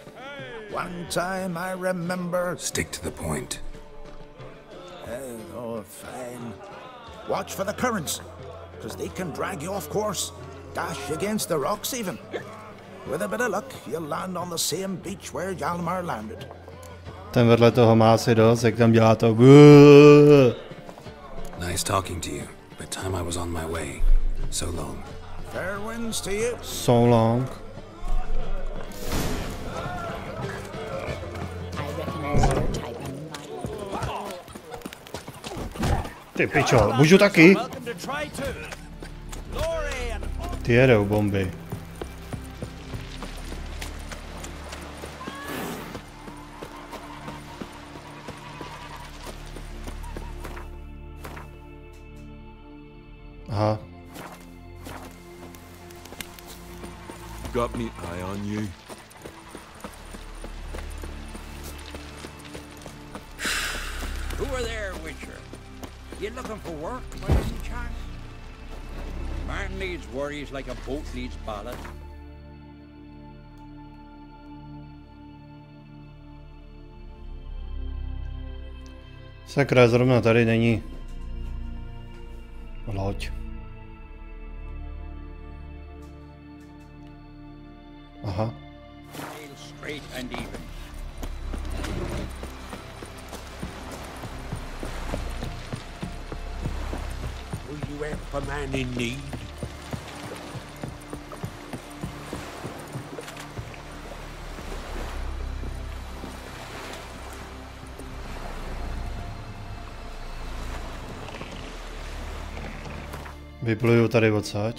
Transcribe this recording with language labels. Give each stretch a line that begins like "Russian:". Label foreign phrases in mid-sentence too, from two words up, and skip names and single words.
English: One time I remember... Stick to the point. Oh, fine. Watch for the currents, 'cause they can drag you off course. Dash against the rocks even. With a bit of luck, you'll land on the same beach where Hjalmar landed.
Czech: Ten vedle toho má asi dost, jak tam dělá to.
English: Nice talking to you, but time I was on my way. So long. Fair winds to you. So long.
Czech: Ty pičo, můžu taky? Ty jedou bomby. Aha.
English: Got me eye on you. Who are there, Witcher? You looking for work by any chance? Man needs worries like a boat needs ballast.
Czech: Sakra, zrovna tady není loď. Aha.
English: Straight and even. Will you help a man in need?
Czech: Vypluju tady odsaď.